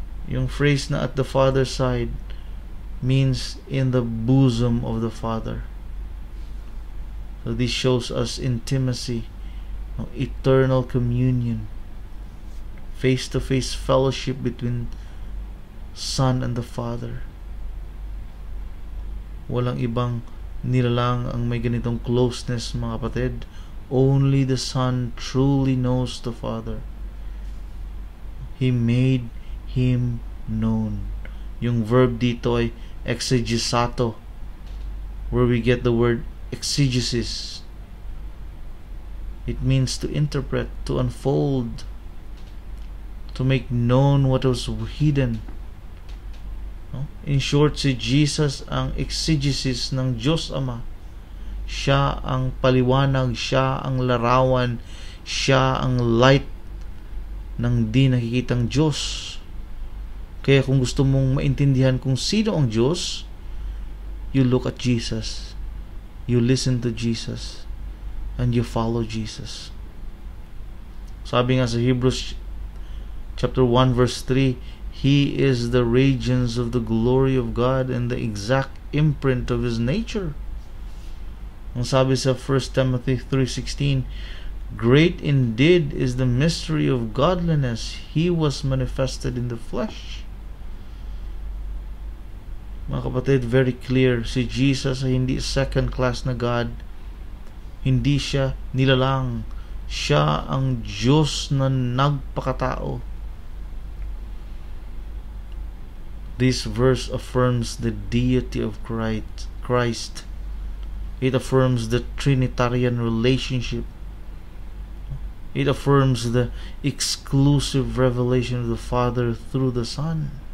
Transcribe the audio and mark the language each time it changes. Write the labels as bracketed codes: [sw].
[tl] Yung phrase na [en] at the Father's side means in the bosom of the Father. So this shows us intimacy, eternal communion, face-to-face fellowship between Son and the Father. [tl] Walang ibang nilalang ang may ganitong closeness, mga kapatid. [en] Only the Son truly knows the Father. He made Him known. [tl] Yung verb dito ay exegesato, [en] where we get the word exegesis. It means to interpret, to unfold, to make known what was hidden. In short, [tl] si Jesus ang exegesis ng Diyos Ama. Siya ang paliwanag, siya ang larawan, siya ang light ng di nakikitang Diyos. Kaya kung gusto mong maintindihan kung sino ang Diyos, [en] you look at Jesus, you listen to Jesus, and you follow Jesus. [tl] Sabi nga sa [en] Hebrews chapter 1 verse 3, He is the radiance of the glory of God and the exact imprint of His nature. [tl] Ang sabi sa [en] 1 Timothy 3:16, great indeed is the mystery of godliness. He was manifested in the flesh. [tl] Mga kapatid, [en] very clear, [tl] si Jesus ay hindi second class na God. Hindi siya nilalang. Siya ang Diyos na nagpakatao. [en] This verse affirms the deity of Christ. It affirms the Trinitarian relationship. It affirms the exclusive revelation of the Father through the Son.